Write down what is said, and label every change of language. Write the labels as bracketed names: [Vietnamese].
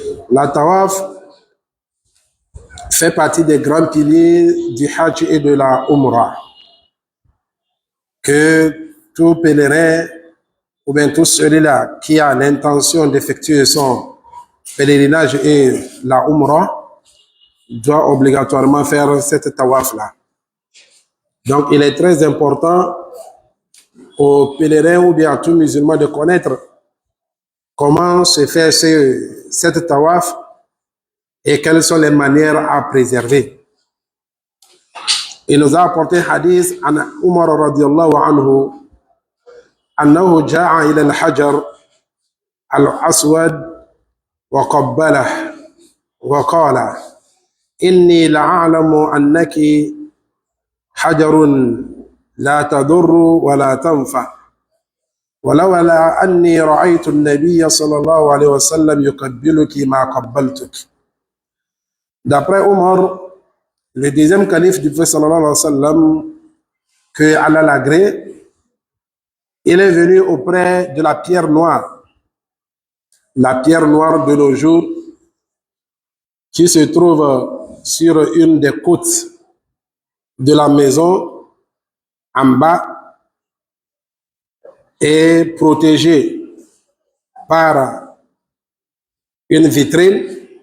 [French] La Tawaf fait partie des grands piliers du Hajj et de la Umrah, que tout pèlerin ou bien tout celui-là qui a l'intention d'effectuer son pèlerinage et la Umrah doit obligatoirement faire cette Tawaf-là. Donc il est très important aux pèlerins ou bien à tout musulman de connaître comment se fait cette Tawaf et quelles sont les manières à préserver. Il nous a apporté un hadith [Arabic] an Umar radiyallahu anhu أنه جاء إلى الحجر الأسود وقبله وقال إني لأعلم أنك حجر لا تضر ولا تنفع ولولا أني رأيت النبي صلى الله عليه وسلم يقبلك ما قبلتك. [French] D'après Omar, le deuxième calife du prophète sallallahu alayhi wa sallam, que Allah l'agrée, il est venu auprès de la pierre noire de nos jours, qui se trouve sur une des côtes de la maison en bas et protégée par une vitrine.